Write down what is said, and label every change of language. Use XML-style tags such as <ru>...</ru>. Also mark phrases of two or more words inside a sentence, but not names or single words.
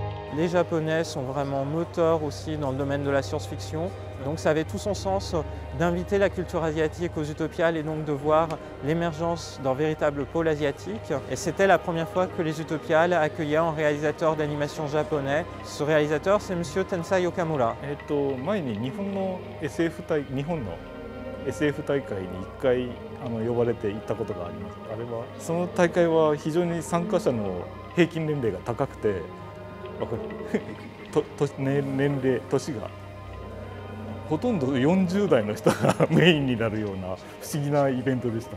<fr>Les Japonais sont vraiment moteurs aussi dans le domaine de la science-fiction. Donc ça avait tout son sens d'inviter la culture asiatique aux Utopiales et donc de voir l'émergence d'un véritable pôle asiatique. Et c'était la première fois que les Utopiales accueillaient un réalisateur d'animation japonais. Ce réalisateur, c'est M. Tensai Okamura.</fr> <ja>前に日本の SF 大会に1回呼ばれて行ったことがあります。あれはその大会は非常に参加者の平均年齢が高くて、年齢年がほとんど40代の人がメインになるような不思議なイベントでしたね。</ja>